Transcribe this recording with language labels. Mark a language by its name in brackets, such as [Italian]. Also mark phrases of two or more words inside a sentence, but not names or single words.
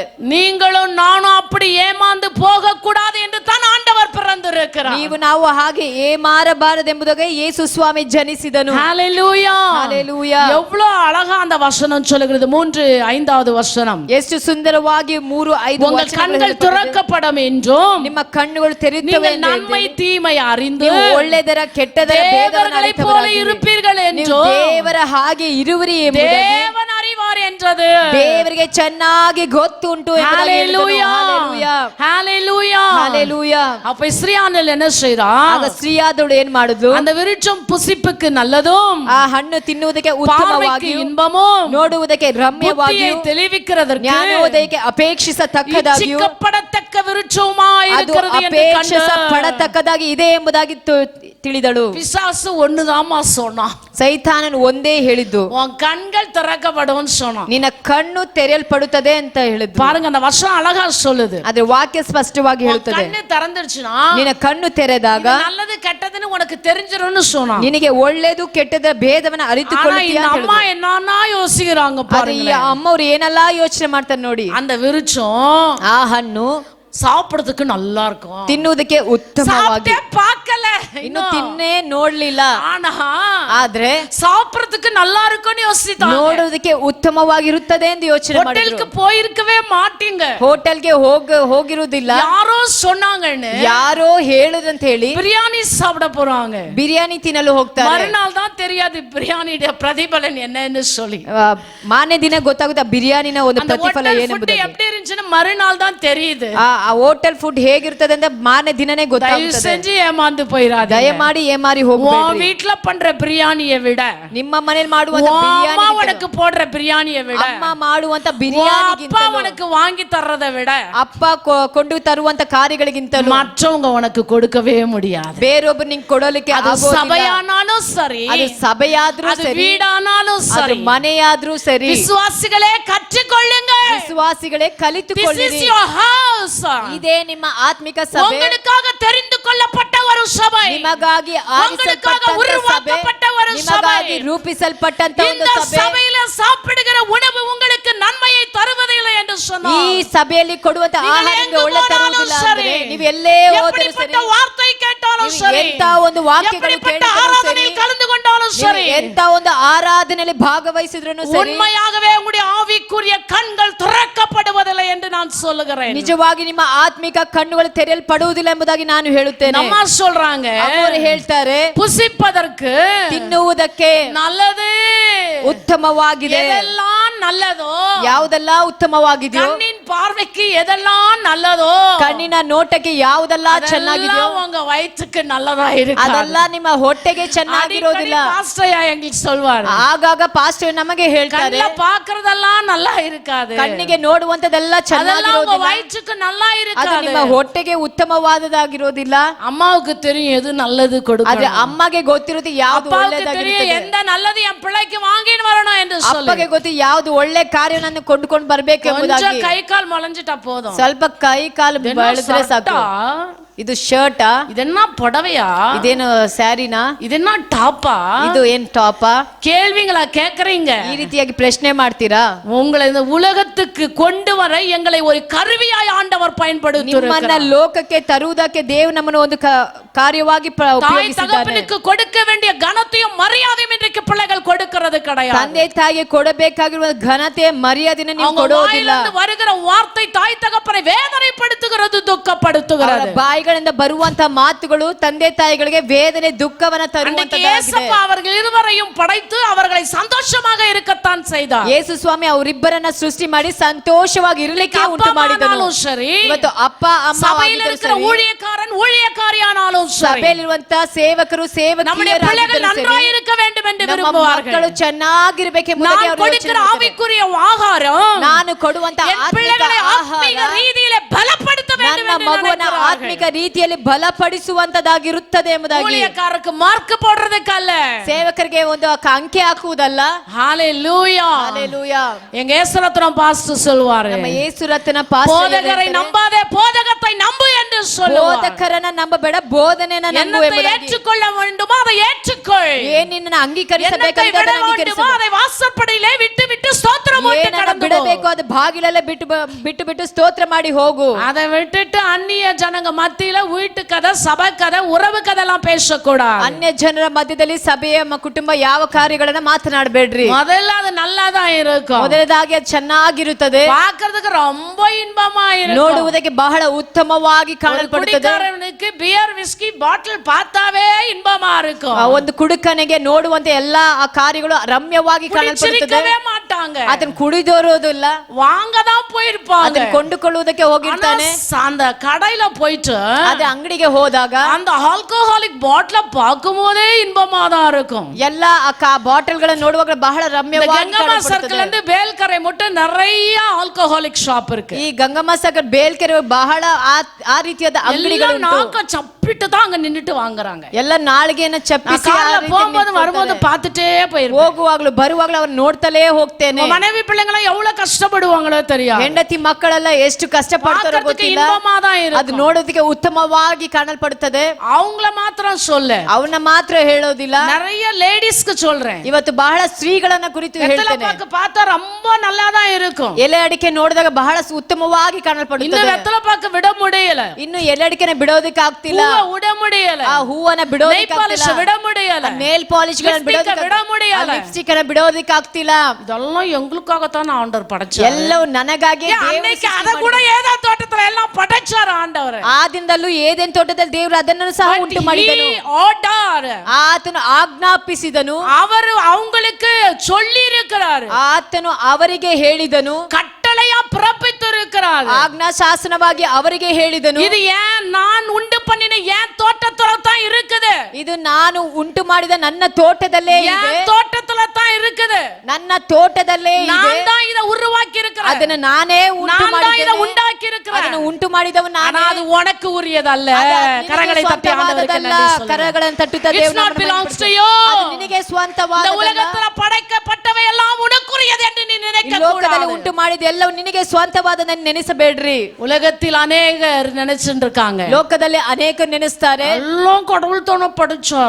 [Tamil] நீங்களும் நானும் அப்படி ஏமாந்து போக கூடாது என்று தான் ஆண்டவர் பிறந்திருக்கிறார். [Kannada] ನೀವು ನಾವು ಹಾಗೆ ಏಮಾರಬಾರದೆಂಬುದಾಗಿ ಯೇಸು ಸ್ವಾಮಿ ಜನಿಸಿದನು. [Tamil] ஹalleluya. ஹalleluya. எவ்வளவு அழகா அந்த வசனம் சொல்லுகிறது. 3-5வது வசனம். [Kannada] ಎಷ್ಟು ಸುಂದರವಾಗಿ 3-5 [Tamil] உங்கள் கண்கள் திறக்கப்படும் என்றும் [Kannada] ನಿಮ್ಮ ಕಣ್ಣುಗಳು ತೆರೆಯುತ್ತವೆ [Tamil] நீங்கள் நன்மை தீமை அறிந்து [Kannada] ನೀವು ಒಳ್ಳೆದರ ಕೆಟ್ಟದರ ಭೇದವನ್ನು [Tamil] தேவர்களைப் போல இருப்பீர்கள் [Kannada] ನೀವು [Tamil] என்றும் [Kannada] ದೇವರ ಹಾಗೆ ಇರುವಿರಿ ಎಂಬುದಾಗಿ [Tamil] தேவன் அறிவார் என்றது. [Kannada] ದೇವರಿಗೆ ಚೆನ್ನಾಗಿ ಗೊತ್ತುಂಟು ಎಂಬುದಾಗಿ ಹೇಳಿದನು. [Tamil] ஹalleluya. ஹalleluya. ஹalleluya. ஹalleluya. அப்ப இஸ்ரியானல் என்ன செய்றா? [Kannada] ಆಗ ಸ್ತ್ರೀಯಾದವಳು ಏನ್ ಮಾಡುದು? [Tamil] அந்த விருட்சம் புசிப்புக்கு நல்லதும் [Kannada] ಆ ಹಣ್ಣು ತಿನ್ನುವುದಕ್ಕೆ [Tamil] பார்வைக்கு [Kannada] ಉತ್ತಮವಾಗಿಯೂ [Tamil] இன்பமும் [Kannada] ನೋಡುವುದಕ್ಕೆ ರಮ್ಯವಾಗಿಯೂ [Tamil] புத்தியை தெளிவிக்கிறதற்கு [Kannada] ಜ್ಞಾನೋದಯಕ್ಕೆ ಅಪೇಕ್ಷಿಸತಕ್ಕದಾಗಿಯೂ [Tamil] இச்சிக்கப்படத்தக்க விருட்சமாய் [Kannada] ಅದು [Tamil] இருக்கிறது என்று கண்டு [Kannada] ಅಪೇಕ್ಷಿಸಪಡತಕ್ಕದಾಗಿ ಇದೆ ಎಂಬುದಾಗಿ ತಿಳಿದಳು. [Tamil] பிசாசு ஒண்ணுதாம்மா சொன்னான், [Kannada] ಸೈತಾನನು ಒಂದೇ ಹೇಳಿದ್ದು, [Tamil] உன் கண்கள் திறக்கப்படும் சொன்னான். [Kannada] ನಿನ್ನ ಕಣ್ಣು ತೆರೆಯಲ್ಪಡುತ್ತದೆ ಅಂತ ಹೇಳಿದ್ದು. [Tamil] பாருங்க அந்த வசனம் அழகா சொல்லுது. [Kannada] ಆದ್ರೆ ವಾಕ್ಯ ಸ್ಪಷ್ಟವಾಗಿ [Tamil] உன் [Kannada] ಹೇಳುತ್ತದೆ, [Tamil] கண்ணு திறந்துருச்சுன்னா [Kannada] ನಿನ್ನ ಕಣ್ಣು ತೆರೆದಾಗ [Tamil] இது நல்லது கெட்டதுன்னு உனக்கு தெரிஞ்சிரும்னு சொன்னான். [Kannada] ನಿನಗೆ ಒಳ್ಳೆದು ಕೆಟ್ಟದ ಭೇದವನ್ನ [Tamil] ஆனா [Kannada] ಅರಿತುಕೊಳ್ಳುತ್ತೀಯ [Tamil] இந்த [Kannada] ಅಂತ [Tamil] அம்மா [Kannada] ಹೇಳಿದ್ರು. [Tamil] என்னன்னா யோசிக்கிறாங்க [Kannada] ಆದ್ರೆ ಈ [Tamil] பாருங்க. [Kannada] ಅಮ್ಮವ್ರು ಏನೆಲ್ಲಾ ಯೋಚನೆ ಮಾಡ್ತಾರೆ ನೋಡಿ. [Tamil] அந்த விருட்சம் [Kannada] ಆ ಹಣ್ಣು [Tamil] சாப்பிடுறதுக்கு நல்லா இருக்கும், [Kannada] ತಿನ್ನುವುದಕ್ಕೆ ಉತ್ತಮವಾಗಿ, [Tamil] சாப்பிட்டே பார்க்கல [Kannada] ಇನ್ನು [Tamil] இன்னும். [Kannada] ತಿನ್ನೇ ನೋಡ್ಲಿಲ್ಲ, [Tamil] ஆனா [Kannada] ಆದ್ರೆ [Tamil] சாப்பிடுறதுக்கு நல்லா இருக்கும்னு யோசித்தாங்க. [Kannada] ನೋಡೋದಕ್ಕೆ ಉತ್ತಮವಾಗಿರುತ್ತದೆ ಎಂದು ಯೋಚನೆ [Tamil] ஹோட்டலுக்கு [Kannada] ಮಾಡಿದ್ರು. [Tamil] போயிருக்கவே மாட்டீங்க, [Kannada] ಹೋಟೆಲ್ಗೆ ಹೋಗಿರುವುದಿಲ್ಲ, [Tamil] யாரோ சொன்னாங்கன்னு [Kannada] ಯಾರೋ ಹೇಳುದಂತ ಹೇಳಿ [Tamil] பிரியாணி சாப்பிட போறாங்க. [Kannada] ಬಿರಿಯಾನಿ ತಿನ್ನಲು ಹೋಗ್ತಾರೆ. [Tamil] மறுநாள் தான் தெரியாது பிரியாணியோட பிரதிபலன் என்னன்னு சொல்லி. [Kannada] ಮಾರನೇ ದಿನ ಗೊತ್ತಾಗುತ್ತೆ ಆ ಬಿರಿಯಾನಿನ ಒಂದು [Tamil] அந்த [Kannada] ಪ್ರತಿಫಲ [English] hotel food [Kannada] ಏನೆಂಬುದಾಗಿ. [Tamil] எப்படி இருந்துச்சுன்னு மறுநாள் தான் தெரியுது. [Kannada] ಆ [English] hotel food [Kannada] ಹೇಗಿರ್ತದೆ ಅಂತ ಮಾರನೇ ದಿನನೇ [Tamil] தயவு [Kannada] ಗೊತ್ತಾಗುತ್ತದೆ. [Tamil] செஞ்சு ஏமாந்து போயிடாதீங்க. [Kannada] ದಯಮಾಡಿ ಏಮಾರಿ [Tamil] உன் [Kannada] ಹೋಗಬೇಡಿ. [Tamil] வீட்ல பண்ற பிரியாணியை விட [Kannada] ನಿಮ್ಮ ಮನೇಲಿ ಮಾಡುವಂತ [Tamil] உன் [Kannada] ಬಿರಿಯಾನಿ, [Tamil] அம்மா உனக்கு போடுற பிரியாணியை விட [Kannada] ಅಮ್ಮ ಮಾಡುವಂತ [Tamil] உன் [Kannada] ಬಿರಿಯಾನಿಗಿಂತ, [Tamil] அப்பா உனக்கு வாங்கி தர்றதை விட [Kannada] ಅಪ್ಪ ಕೊಂಡು ತರುವಂತ ಕಾರ್ಯಗಳಿಗಿಂತಲೂ [Tamil] மற்றவங்க உனக்கு கொடுக்கவே முடியாது. [Kannada] ಬೇರೊಬ್ಬರು ನಿಂಗೆ ಕೊಡಲಿಕ್ಕೆ [Tamil] அது [Kannada] ಆಗೋದಿಲ್ಲ. [Tamil] சபையானாலும் சரி, [Kannada] ಅದು ಸಭೆಯಾದ್ರೂ [Tamil] அது [Kannada] ಸರಿ, [Tamil] வீடானாலும் [Kannada] ಅದು [Tamil] சரி, [Kannada] ಮನೆಯಾದ್ರೂ ಸರಿ, [Tamil] விசுவாசிகளே கற்றுக்கொள்ளுங்க. [Kannada] ವಿಶ್ವಾಸಿಗಳೇ [English] This [Kannada] ಕಲಿತುಕೊಳ್ಳಿರಿ. [English] is your house. [Kannada] ಇದೇ ನಿಮ್ಮ ಆತ್ಮಿಕ ಸಭೆ, [Tamil] உங்களுக்காக தெரிந்து கொள்ளப்பட்ட ஒரு சபை, [Kannada] ನಿಮಗಾಗಿ [Tamil] உங்களுக்காக [Kannada] ಆರಿಸಲ್ಪಟ್ಟಂತ ಸಭೆ, [Tamil] உருவாக்கப்பட்ட ஒரு [Kannada] ನಿಮಗಾಗಿ [Tamil] சபை. [Kannada] ರೂಪಿಸಲ್ಪಟ್ಟಂತ [Tamil] இந்த [Kannada] ಒಂದು ಸಭೆ. [Tamil] சபையில சாப்பிடுகிற உணவு உங்களுக்கு நன்மையை தருவதில்லை என்று [Kannada] ಈ [Tamil] சொன்னார். [Kannada] ಸಭೆಯಲ್ಲಿ ಕೊಡುವಂತ [Tamil] நீங்கள் [Kannada] ಆಹಾರ [Tamil] எங்கு [Kannada] ನಿಮಗೆ ಒಳ್ಳೆ [Tamil] போனாலும் [Kannada] ತರುವುದಿಲ್ಲ [Tamil] சரி, [Kannada] ಅಂದ್ರೆ ನೀವು ಎಲ್ಲೇ ಹೋದರೂ ಸರಿ, [Tamil] எப்படிப்பட்ட வார்த்தை கேட்டாலும் [Kannada] ನೀವು [Tamil] சரி, [Kannada] ಎಂತ ಒಂದು ವಾಕ್ಯಗಳು [Tamil] எப்படிப்பட்ட [Kannada] ಕೇಳಿದರೂ ಸರಿ, [Tamil] ஆராதனையில் கலந்து கொண்டாலும் [Kannada] ನೀವು [Tamil] சரி, [Kannada] ಎಂತ ಒಂದು ಆರಾಧನೆಯಲ್ಲಿ ಭಾಗವಹಿಸಿದ್ರು ಸರಿ, [Tamil] உண்மையாகவே உங்களுடைய ஆவிக்குரிய கண்கள் திறக்கப்படுவதில்லை என்று நான் சொல்லுகிறேன். [Kannada] ನಿಜವಾಗಿ ನಿಮ್ಮ ಆತ್ಮಿಕ ಕಣ್ಣುಗಳು ತೆರೆಯಲ್ಪಡುವುದಿಲ್ಲ ಎಂಬುದಾಗಿ ನಾನು ಹೇಳುತ್ತೇನೆ. [Tamil] நம்ம சொல்றாங்க, [Kannada] ಅವರು ಹೇಳ್ತಾರೆ, [Tamil] புசிப்பதற்கு [Kannada] ತಿನ್ನುವುದಕ್ಕೆ [Tamil] நல்லது, [Kannada] ಉತ್ತಮವಾಗಿದೆ. [Tamil] எதெல்லாம் நல்லதோ, [Kannada] ಯಾವುದೆಲ್ಲ ಉತ್ತಮವಾಗಿದೆಯೋ, [Tamil] கண்ணின் பார்வைக்கு எதெல்லாம் நல்லதோ, [Kannada] ಕಣ್ಣಿನ ನೋಟಕ್ಕೆ ಯಾವುದೆಲ್ಲ ಚೆನ್ನಾಗಿದೆಯೋ, [Tamil] அதெல்லாம் உங்க வயிற்றுக்கு நல்லதா இருக்கு. [Kannada] ಅದೆಲ್ಲ ನಿಮ್ಮ ಹೊಟ್ಟೆಗೆ ಚೆನ್ನಾಗಿರೋದಿಲ್ಲ. [Tamil] பாஸ்டர் எங்களுக்கு சொல்வாரு, [Kannada] ಆಗಾಗ ಪಾಸ್ಟರ್ ನಮಗೆ ಹೇಳ್ತಾರೆ, [Tamil] கண்ணுல பாக்குறதெல்லாம் நல்லா இருக்காது, [Kannada] ಕಣ್ಣಿಗೆ ನೋಡುವಂತದೆಲ್ಲ [Tamil] அதெல்லாம் உங்க [Kannada] ಚೆನ್ನಾಗಿರೋದಿಲ್ಲ, [Tamil] வயிற்றுக்கு நல்லா [Kannada] ಅದು [Tamil] இருக்காது. [Kannada] ನಿಮ್ಮ ಹೊಟ್ಟೆಗೆ ಉತ್ತಮವಾದದಾಗಿರೋದಿಲ್ಲ. [Tamil] அம்மாவுக்கு தெரியும் எது நல்லது [Kannada] ಆದ್ರೆ [Tamil] கொடுக்கணும், [Kannada] ಅಮ್ಮಗೆ ಗೊತ್ತಿರುತ್ತೆ ಯಾವ್ದು [Tamil] அப்பாவுக்கு தெரியும் [Kannada] ಒಳ್ಳೆದಾಗಿರುತ್ತೆ, [Tamil] எந்த நல்லது என் பிள்ளைக்கு வாங்கின்னு வரணும் என்று சொல்லி. [Kannada] ಅಪ್ಪಗೆ ಗೊತ್ತು ಯಾವ್ದು ಒಳ್ಳೆ ಕಾರ್ಯ ನಾನು ಕೊಂಡುಕೊಂಡು ಬರ್ಬೇಕು ಎಂಬುದಾಗಿ. [Tamil] கொஞ்சம் கை கால் மலஞ்சிட்டா போதும். [Kannada] ಸ್ವಲ್ಪ ಕೈ ಕಾಲು ಬೆಳೆದ್ರೆ ಸಾಕು. ಇದು ಶರ್ಟಾ, [Tamil] ಇದೆನ್ನ புடவையா, [Kannada] ಇದೇನು ಸ್ಯಾರಿನಾ, [Tamil] இதென்ன டாப்பா, [Kannada] ಇದು ಏನ್ ಟಾಪಾ, [Tamil] கேள்விங்களா கேக்குறீங்க. [Kannada] ಈ ರೀತಿಯಾಗಿ ಪ್ರಶ್ನೆ ಮಾಡ್ತೀರಾ? [Tamil] உங்களை இந்த உலகத்துக்கு கொண்டு வர எங்களை ஒரு கருவியாய் ஆண்டவர் [Kannada] ನಿಮ್ಮನ್ನ [Tamil] பயன்படுத்தியிருக்கிறார். [Kannada] ಲೋಕಕ್ಕೆ ತರುವುದಕ್ಕೆ ದೇವರು ನಮ್ಮನ್ನು ಒಂದು ಕಾರ್ಯವಾಗಿ [Tamil] தாய் [Kannada] ಉಪಯೋಗಿಸಿದ್ದಾರೆ. [Tamil] தகப்பனுக்கு கொடுக்க வேண்டிய கனத்தையும் மரியாதையும் இன்றைக்கு பிள்ளைகள் கொடுக்கிறது கிடையாது. [Kannada] ತಂದೆ ತಾಯಿಗೆ ಕೊಡಬೇಕಾಗಿರುವ ಘನತೆ ಮರ್ಯಾದೆನ ನೀವು [Tamil] அவங்க [Kannada] ಕೊಡೋದಿಲ್ಲ. [Tamil] வாயிலிருந்து வருகிற வார்த்தை தாய் தகப்பனை வேதனைப்படுத்துகிறது, துக்கப்படுத்துகிறது. [Kannada] ಬಾಯಿಗಳಿಂದ ಬರುವಂತ ಮಾತುಗಳು ತಂದೆ ತಾಯಿಗಳಿಗೆ ವೇದನೆ ದುಃಖವನ್ನ [Tamil] அன்றைக்கு [Kannada] ತರುವಂತದ್ದಾಗಿದೆ. [Tamil] இயேசப்பா அவர்கள் இருவரையும் படைத்து அவர்களை சந்தோஷமாக இருக்கத்தான் செய்தார். [Kannada] ಯೇಸು ಸ್ವಾಮಿ ಅವರಿಬ್ಬರನ್ನ ಸೃಷ್ಟಿ ಮಾಡಿ ಸಂತೋಷವಾಗಿ ಇರಲಿಕ್ಕೆ ಉಂಟು ಮಾಡಿದನು. [Tamil] சரி, [Kannada] ಇವತ್ತು ಅಪ್ಪ ಅಮ್ಮ [Tamil] சபையில் இருக்கிற ஊழியக்காரன் ஊழியக்காரியானாலும் சரி, [Kannada] ಸಭೆಯಲ್ಲಿರುವಂತ ಸೇವಕರು [Tamil] நம்முடைய பிள்ளைகள் நன்றாய் இருக்க வேண்டும் என்று விரும்புவார்கள். [Kannada] ಮಕ್ಕಳು ಚೆನ್ನಾಗಿರ್ಬೇಕೆಂಬುದಾಗಿ [Tamil] நான் [Kannada] ಅವರು [Tamil] கொடுக்கிற [Kannada] ಯೋಚನೆ ಮಾಡ್ತಾರೆ. [Tamil] ஆவிக்குரிய ஆகாரம் [Kannada] ನಾನು ಕೊಡುವಂತ [Tamil] என் [Kannada] ಆತ್ಮಿಕ [Tamil] பிள்ளைகளை ஆத்மீக [Kannada] ಆಹಾರ [Tamil] ரீதியிலே பலப்படுத்த வேண்டும் [Kannada] ನನ್ನ [Tamil] என்று [Kannada] ಮಗುವನ್ನ [Tamil] நினைக்கிறார்கள். [Kannada] ಆತ್ಮಿಕ ರೀತಿಯಲ್ಲಿ ಬಲಪಡಿಸುವಂತದಾಗಿರುತ್ತದೆ ಎಂಬುದಾಗಿ. [Tamil] ஊழியக்காரருக்கு ಮಾರ್ಕ್ போடுறதுக்கல்ல, [Kannada] ಸೇವಕರಿಗೆ ಒಂದು ಅಂಕೆ ಹಾಕುವುದಲ್ಲ. [Tamil] ஹalleluya. [Kannada] ಹಲ್ಲೆಲೂಯಾ. [Tamil] எங்க ஏசுரத்னம் பாஸ்டர் சொல்வாரு, [Kannada] ನಮ್ಮ ಯೇಸು ರತ್ನ ಪಾಸ್ಟರ್ [Tamil] போதகரை [Kannada] ಹೇಳ್ತಾರೆ, [Tamil] நம்பாதே போதகத்தை நம்பு என்று சொல்லுவார். [Kannada] ಬೋಧಕರನ್ನ ನಂಬಬೇಡ, ಬೋಧನೆಯನ್ನ ನಂಬು [Tamil] என்னத்தை [Kannada] ಎಂಬುದಾಗಿ. [Tamil] ஏற்றுக்கொள்ள வேண்டுமோ அதை ஏற்றுக்கொள், [Kannada] ಏನ್ ನಿನ್ನ ಅಂಗೀಕರಿಸಬೇಕು [Tamil] என்னத்தை விட வேண்டுமோ அதை வாசற்படியிலே விட்டு விட்டு ஸ்தோத்திரம் போட்டு [Kannada] ಏನನ್ನ [Tamil] கடந்து [Kannada] ಬಿಡಬೇಕು [Tamil] போ. [Kannada] ಅದು ಬಾಗಿಲಲ್ಲೇ ಬಿಟ್ಟು ಸ್ತೋತ್ರ ಮಾಡಿ ಹೋಗು. [Tamil] அதை விட்டுட்டு அந்நிய ஜனங்க மத்தியில வீட்டு கதை, சபை கதை, உறவு கதை எல்லாம் பேசக்கூடாது. [Kannada] ಅನ್ಯ ಜನರ ಮಧ್ಯದಲ್ಲಿ ಸಭೆಯ ಕುಟುಂಬ ಯಾವ ಕಾರ್ಯಗಳನ್ನ ಮಾತನಾಡಬೇಡ್ರಿ. [Tamil] முதல்ல அது நல்லாதான் இருக்கும், [Kannada] ಮೊದಲದಾಗಿ ಅದು ಚೆನ್ನಾಗಿರುತ್ತದೆ, [Tamil] பார்க்கிறதுக்கு ரொம்ப இன்பமா இருக்கும். [Kannada] ನೋಡುವುದಕ್ಕೆ ಬಹಳ ಉತ್ತಮವಾಗಿ [Tamil] ஒரு [Kannada] ಕಾಣಲ್ಪಡುತ್ತದೆ. [Tamil] குடிகாரனுக்கு [English] beer whiskey bottle [Tamil] பார்த்தாவே இன்பமா இருக்கும், [Kannada] ಒಂದು ಕುಡುಕನಿಗೆ ನೋಡುವಂತೆ ಎಲ್ಲಾ ಆ ಕಾರ್ಯಗಳು ರಮ್ಯವಾಗಿ ಕಾಣಲ್ಪಡುತ್ತದೆ. [Tamil] சிரிக்கவே மாட்டான். மாட்டாங்க, [Kannada] ಆತನು ಕುಡಿದೋರೋದಿಲ್ಲ, [Tamil] வாங்கதான் போயிருப்பாங்க. [Kannada] ಅದನ್ನು ಕೊಂಡುಕೊಳ್ಳುವುದಕ್ಕೆ ಹೋಗಿರ್ತಾನೆ. [Tamil] ஆனா அந்த கடையில போயிட்டு [Kannada] ಅದೇ ಅಂಗಡಿಗೆ ಹೋದಾಗ [Tamil] அந்த [English] alcoholic bottle [Tamil] பார்க்கும்போதே இன்பமா தான் இருக்கும். [Kannada] ಎಲ್ಲ ಬಾಟಲ್ ಗಳನ್ನ ನೋಡುವಾಗ ಬಹಳ ರಮ್ಯವಾಗಿ [Tamil] கங்கம்மா சர்க்கிள் இருந்து ಬೇಲ್ಕರೆ மட்டும் நிறைய [English] alcoholic shop [Tamil] இருக்கு. [Kannada] ಈ ಗಂಗಮ್ಮ ಸರ್ಕಲ್ ಬೇಲ್ಕೆರೆ ಬಹಳ ಆ ರೀತಿಯಾದ ಅಂಗಡಿಗಳು ಉಂಟು. [Tamil] நாக்க சப்பிட்டு தான் அங்க நின்னுட்டு வாங்குறாங்க. [Kannada] ಎಲ್ಲ ನಾಲಿಗೆಯನ್ನು ಚಪ್ಪಿಸಿ [Tamil] போகும்போது வரும்போது பார்த்துட்டே போயிருவோம். [Kannada] ಹೋಗುವಾಗ್ಲೂ ಬರುವಾಗ್ಲೂ ಅವ್ರು ನೋಡ್ತಲೇ ಹೋಗ್ತೇನೆ. [Tamil] மனைவி பிள்ளைங்க எவ்வளவு கஷ்டப்படுவாங்களோ தெரியாது. [Kannada] ಹೆಂಡತಿ ಮಕ್ಕಳೆಲ್ಲ ಎಷ್ಟು ಕಷ್ಟಪಡ್ತಾರೋ ಗೊತ್ತಿಲ್ಲ. ಅದು ನೋಡೋದಕ್ಕೆ ಉತ್ತಮವಾಗಿ ಕಾಣಲ್ಪಡುತ್ತದೆ. [Tamil] அவங்கள மாத்திரம் சொல்ல, [Kannada] ಅವನ್ನ ಮಾತ್ರ ಹೇಳೋದಿಲ್ಲ, [Tamil] நிறைய லேடிஸ்க்கு சொல்றேன். [Kannada] ಇವತ್ತು ಬಹಳ ಸ್ತ್ರೀಗಳನ್ನ ಕುರಿತು ಹೇಳ್ತೇನೆ. [Tamil] பார்த்தா ரொம்ப நல்லா தான் இருக்கும். [Kannada] ಎಲೆ ಅಡಿಕೆ ನೋಡಿದಾಗ ಬಹಳ ಉತ್ತಮವಾಗಿ ಕಾಣಲ್ಪಡುತ್ತದೆ. [Tamil] ಇನ್ನು வெத்தலை பாக்க விட முடியல, [Kannada] ಇನ್ನು ಎಲೆ ಅಡಿಕೆನ ಬಿಡೋದಕ್ಕೆ ಆಗ್ತಿಲ್ಲ, [Tamil] விட முடியல, [Kannada] ಆ ಹೂವನ್ನ ಬಿಡೋದಕ್ಕೆ ಆಗ್ತಿಲ್ಲ, [Tamil] விட முடியல, [English] nail polish [Kannada] ಗಳನ್ನ [Tamil] விட முடியல, [Kannada] ಲಿಪ್ಸ್ಟಿಕ್ ಅನ್ನ ಬಿಡೋದಕ್ಕೆ ಆಗ್ತಿಲ್ಲ. [Tamil] இதெல்லாம் எங்களுக்காகத்தான் ஆண்டவர் படைச்சார். [Kannada] ಎಲ್ಲವೂ ನನಗಾಗಿ. [Tamil] அன்னைக்கு அத கூட ஏதேன் தோட்டத்துல எல்லாம் படைச்சார் ಆಂಡவர். [Kannada] ಆ ದಿನದಲ್ಲೂ ಏದೆನ್ ತೋಟದಲ್ಲಿ ದೇವರು ಅದನ್ನು ಸಹ ಉಂಟು ಮಾಡಿದನು. ಆತನು ಆಜ್ಞಾಪಿಸಿದನು, [Tamil] ಅವರು அவங்களுக்கு சொல்லி இருக்கிறார், [Kannada] ಆತನು ಅವರಿಗೆ ಹೇಳಿದನು, [Tamil] கட்டளையா பிறப்பித்திருக்கிறார், [Kannada] ಆಜ್ಞಾ ಶಾಸನವಾಗಿ ಅವರಿಗೆ ಹೇಳಿದನು. [Tamil] இது ஏன் நான் உண்டு பண்ணின ஏன் தோட்டத்துல தான் இருக்குது, [Kannada] ಇದು ನಾನು ಉಂಟು ಮಾಡಿದ ನನ್ನ ತೋಟದಲ್ಲೇ ಇದೆ, [Tamil] தோட்டத்துல தான் இருக்குது, [Kannada] ನನ್ನ ತೋಟದಲ್ಲೇ ಇದೆ, [Tamil] நான் தான் இத உருவாக்கி இருக்கிறேன், [Kannada] ಅದನ್ನ ನಾನೇ ಉಂಟು ಮಾಡಿದ್ದೇನೆ, [Tamil] உண்டாக்கி இருக்கிறேன், [Kannada] ಅದನ್ನು ಉಂಟು ಮಾಡಿದವನು ನಾನೇ. [Tamil] அது உனக்கு உரியதல்ல. கரங்களை தட்டி ஆண்டவருக்கு நன்றி சொல்லுங்க. [Kannada] ಕರಗಳನ್ನು ತಟ್ಟುತ್ತಾ ದೇವರನ್ನು ನಿನಗೆ ಸ್ವಂತವಾದ, [Tamil] இந்த உலகத்துல படைக்கப்பட்டவை எல்லாம் உனக்குரியது என்று நீ நினைக்க கூடாது. [Kannada] ಲೋಕದಲ್ಲಿ ಉಂಟು ಮಾಡಿದ ಎಲ್ಲವೂ ನಿನಗೆ ಸ್ವಂತವಾದದನ್ನು ನೆನೆಸಬೇಡ್ರಿ. [Tamil] உலகத்தில் அநேகர் நினைச்சிட்டு இருக்காங்க, [Kannada] ಲೋಕದಲ್ಲಿ ಅನೇಕರು ನೆನೆಸ್ತಾರೆ, [Tamil] எல்லாம் கடவுள் தான படைச்சார்,